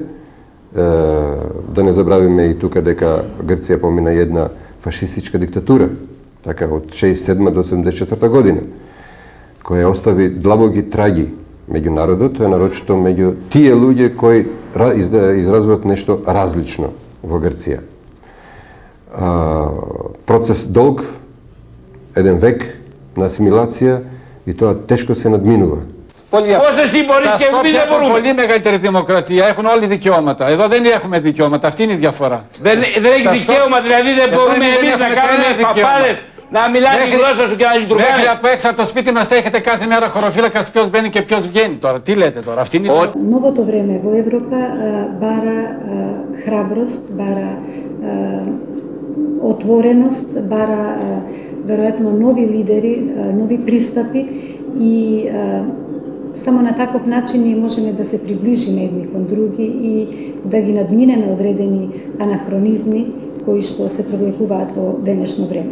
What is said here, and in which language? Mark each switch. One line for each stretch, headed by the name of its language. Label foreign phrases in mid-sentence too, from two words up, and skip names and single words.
Macedonian: Да не забравиме и тука дека Грција помина една фашистичка диктатура, така од 67 до 84 година, која остави длабоки траги меѓу народот, нарочито меѓу тие луѓе кои изразваат нешто различно во Грција. Процес долг, 1 век на асимилација и тоа тешко се надминува.
Greek: Πώς εσύ μπορείς και εμείς δεν μπορούμε. Πολύ μεγαλύτερη δημοκρατία, έχουν όλοι δικαιώματα. Εδώ δεν έχουμε δικαιώματα, αυτή είναι η διαφορά. Δεν έχει δικαίωμα, δηλαδή δεν μπορούμε εμείς να κάνουμε παπάδες, να μιλάνε η γλώσσα σου και να λειτουργάνε. Μέχρι απ' έξω από το σπίτι μας έχετε κάθε μέρα χωροφύλακας ποιος μπαίνει και ποιος βγαίνει τώρα. Τι λέτε τώρα, αυτή είναι η διαφορά.
Macedonian: Новото време во Европа бара храброст, бара отвореност, бара веројатно нови лидери, нови пристапи и само на таков начин ние можеме да се приближиме едни кон други и да ги надминеме одредени анахронизми кои што се привлекуваат во денешно време.